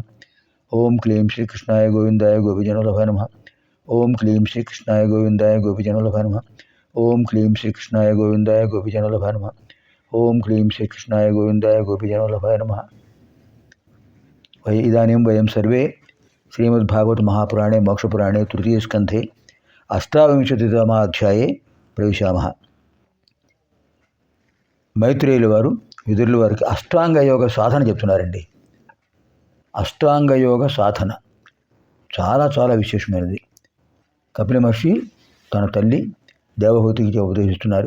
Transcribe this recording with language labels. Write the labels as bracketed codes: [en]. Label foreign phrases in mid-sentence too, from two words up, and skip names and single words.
[sa] ఓం క్లీం శ్రీకృష్ణాయ గోవిందాయ గోపిజనవల్లభాయ నమః. ఓం క్లీం శ్రీకృష్ణాయ గోవిందాయ గోపిజనవల్లభాయ నమః. ఓం క్లీం శ్రీకృష్ణాయ గోవిందాయ గోపిజనవల్లభాయ నమః. ఓం క్లీం శ్రీకృష్ణాయ గోవిందాయ గోపిజనవల్లభాయ నమః. ఇదాनीं वयं सर्वे श्रीमद्भागवत महापुराणे मोक्षपुराणे तृतीयस्कन्धे अष्टाविंशतितमाध्याये प्रविशामः. [te] మైత్రేయుల వారు విదురుల వారికి అష్టాంగ యోగ సాధన చెప్తున్నారండి. అష్టాంగ యోగ సాధన చాలా చాలా విశేషమైనది. కపిల మహర్షి తన తల్లి దేవహూతికి ఉపదేశిస్తున్నారు.